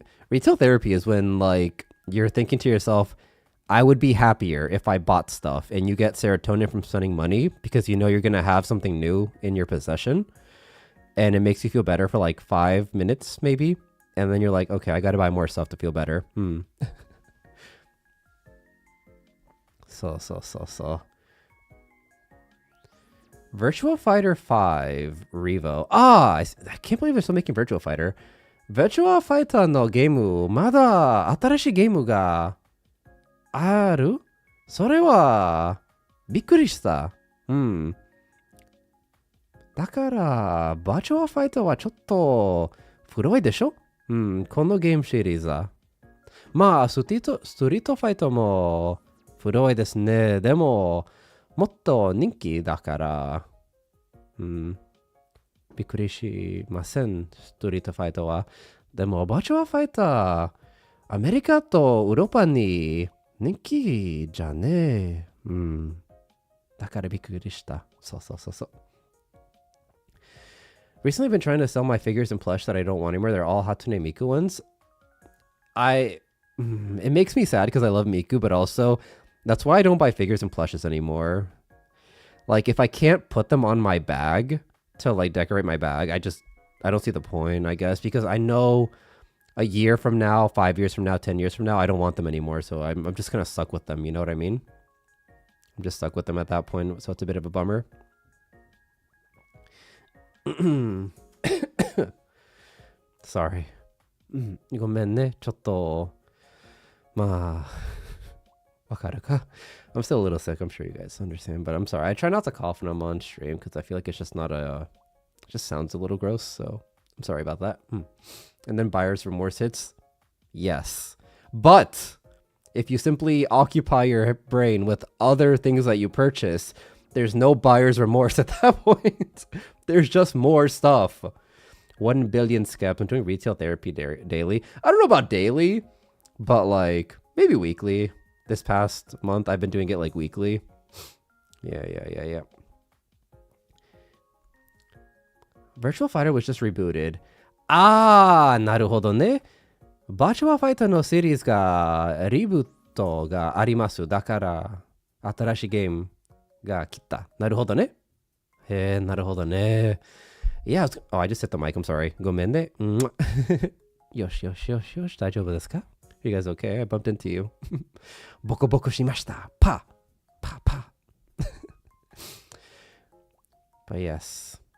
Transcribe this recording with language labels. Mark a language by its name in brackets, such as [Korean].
[English] Retail therapy is when, like, you're thinking to yourself, I would be happier if I bought stuff, and you get serotonin from spending money because you know you're going to have something new in your possession, and it makes you feel better for like 5 minutes, maybe, and then you're like, okay, I got to buy more stuff to feel better. So. Virtua Fighter 5 Revo. I can't believe they're still making Virtua Fighter. [Japanese] Virtua Fighter のゲーム、まだ新しいゲームがある？それはびっくりした。だから、Virtua Fighter はちょっと古いでしょ？このゲームシリーズは。まあ、ストリートファイトも古いですね。でも、もっと人気だから、びっくりしません、ストリートファイトは。でも、バーチャルファイター、アメリカとヨーロッパに人気じゃねえ。だからびっくりした。そう。 [English] Recently, I've been trying to sell my figures and plush that I don't want anymore. They're all Hatsune Miku ones. It makes me sad because I love Miku, but also that's why I don't buy figures and plushes anymore. Like, if I can't put them on my bag to like decorate my bag, I don't see the point, I guess, because I know a year from now, 5 years from now, 10 years from now, I don't want them anymore. So I'm just gonna suck with them. You know what I mean? I'm just stuck with them at that point. So it's a bit of a bummer. Sorry. [Japanese] ごめんね。ちょっと、まあ、わかるか? [English] I'm still a little sick. I'm sure you guys understand, but I'm sorry. I try not to cough when I'm on stream because I feel like it's just not it just sounds a little gross. So I'm sorry about that. And then buyer's remorse hits. Yes. But if you simply occupy your brain with other things that you purchase, there's no buyer's remorse at that point. There's just more stuff. 1 billion skeps. I'm doing retail therapy daily. I don't know about daily, but like maybe weekly. This past month, I've been doing it like weekly. Yeah. Virtual Fighter was just rebooted. [Japanese] なるほどね。 Virtual Fighter のシリーズがリブートがあります。だから新しいゲームが来た。なるほどね。なるほどね。 [English] Yeah, I just hit the mic. I'm sorry. [Japanese] ごめんね。よし。大丈夫ですか? [English] Are you guys okay? I bumped into you. [Japanese] ボコボコしました。パ。 [English] But yes.